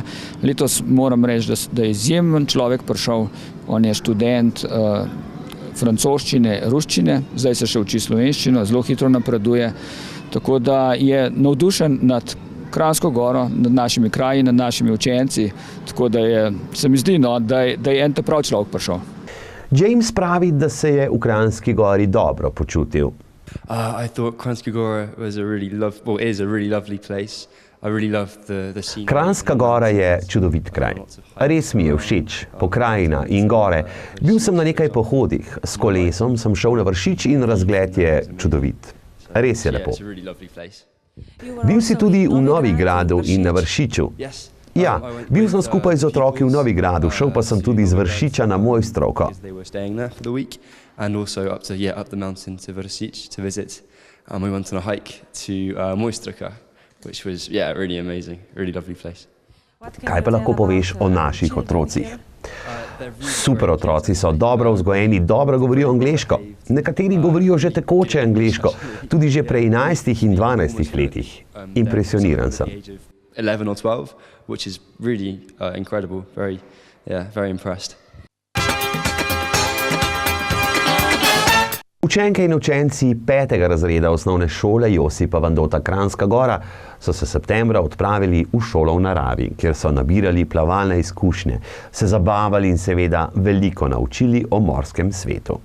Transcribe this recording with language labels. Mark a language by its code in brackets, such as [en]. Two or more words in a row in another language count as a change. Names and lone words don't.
[sl] Letos moram reči, da je izjemen človek prišel, on je študent francoščine, ruščine, zdaj se še uči slovenščino, zelo hitro napreduje, tako da je navdušen nad Kranjsko goro, nad našimi kraji, nad našimi učenci. Tako da se mi zdi, da je en ta prav človek prišel. James pravi, da se je v Kranjski gori dobro počutil. [en] I thought Kranjska Gora is a really lovely place. I really loved the scene. [sl] Kranjska gora je čudovit kraj. Res mi je všeč, pokrajina in gore. Bil sem na nekaj pohodih, s kolesom sem šel na Vršič in razgled je čudovit. Res je lepo. Bil si tudi v Novigradu in na Vršiču. Ja, bil sem skupaj z otroki v Novigradu, šel pa sem tudi z Vršiča na Mojstrovko. [en] And also up the mountain to Vršič to visit. We went on a hike to Mojstrovka, which was really amazing, really lovely place. [sl] Kaj pa lahko poveš o naših otrocih? Super otroci so, dobro vzgojeni, dobro govorijo angleško. Nekateri govorijo že tekoče angleško, tudi že pri 11 in 12 letih. Impresioniran sem. [en] 11 or 12, which is really incredible, very impressed. [sl] Učenke in učenci 5. razreda osnovne šole Josipa Vandota Kranjska Gora so se septembra odpravili v šolo v naravi, kjer so nabirali plavalne izkušnje, se zabavali in seveda veliko naučili o morskem svetu.